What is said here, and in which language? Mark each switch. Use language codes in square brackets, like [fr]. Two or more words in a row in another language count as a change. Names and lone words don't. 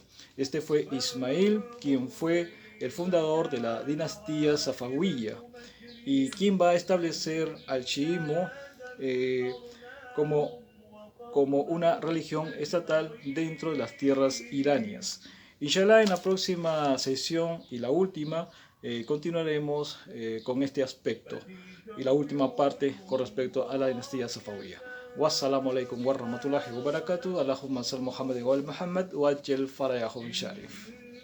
[es] Este fue Ismail, quien fue el fundador de la dinastía safawiyya y quien va a establecer al chiismo como una religión estatal dentro de las tierras iranias. Inshallah, en la próxima sesión y la última, continuaremos con este aspecto y la última parte con respecto a la dinastía safawiyya. [ar] والسلام عليكم ورحمة الله وبركاته. اللهم صل محمد وآل محمد وعجل فرجهم الشريف.